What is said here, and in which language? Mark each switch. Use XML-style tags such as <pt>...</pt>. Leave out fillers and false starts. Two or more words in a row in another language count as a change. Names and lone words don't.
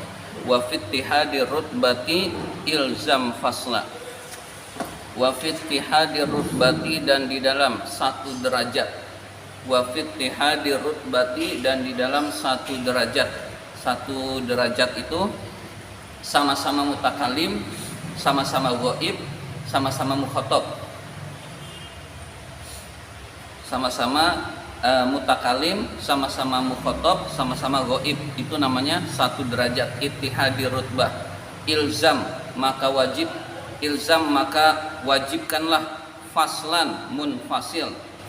<ar>وفي اتحاد الرتبة الزم فصلا. وفي اتحاد الرتبة,</ar> <id>dan di dalam satu derajat.</id> <ar>وفي اتحاد الرتبة,</ar> <id>dan di dalam satu derajat. Satu derajat itu sama-sama mutakalim, sama-sama ghaib, sama-sama mukhatab. Sama-sama mutakalim, sama-sama mukhatab, sama-sama ghaib. Itu namanya satu derajat.</id> <ar>اتحاد رتبة. الزم,</ar> <id>maka wajib. Ilzam, maka wajibkanlah.</id> <ar>فصلا، منفصل.</ar>